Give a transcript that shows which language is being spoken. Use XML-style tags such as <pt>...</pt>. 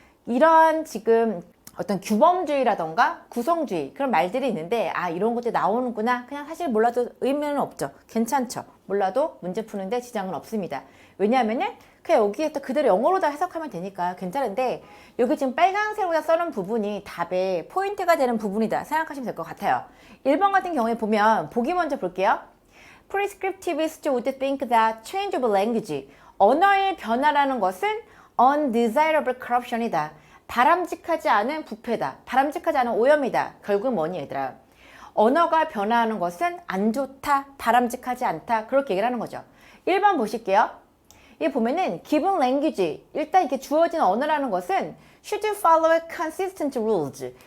<ko>이런 지금 어떤 규범주의라던가 구성주의 그런 말들이 있는데, 이런 것들이 나오는구나, 그냥 사실 몰라도 의미는 없죠. 괜찮죠. 몰라도 문제 푸는데 지장은 없습니다. 왜냐하면은 그냥 여기에 또 그대로 영어로 다 해석하면 되니까 괜찮은데, 여기 지금 빨간색으로 써놓은 부분이 답의 포인트가 되는 부분이다 생각하시면 될 것 같아요. 1번 같은 경우에 보면 보기 먼저 볼게요.</ko> <en>Prescriptivists would think that change of language,</en> <ko>언어의 변화라는 것은</ko> <en>undesirable corruption이다.</en> <ko>바람직하지 않은 부패다. 바람직하지 않은 오염이다. 결국 뭐니 얘들아? 언어가 변화하는 것은 안 좋다, 바람직하지 않다, 그렇게 얘기를 하는 거죠. 1번 보실게요. 이 보면은</ko> <en>given language,</en> <ko>일단 이렇게 주어진 언어라는 것은</ko> <en>should follow consistent rules.</en>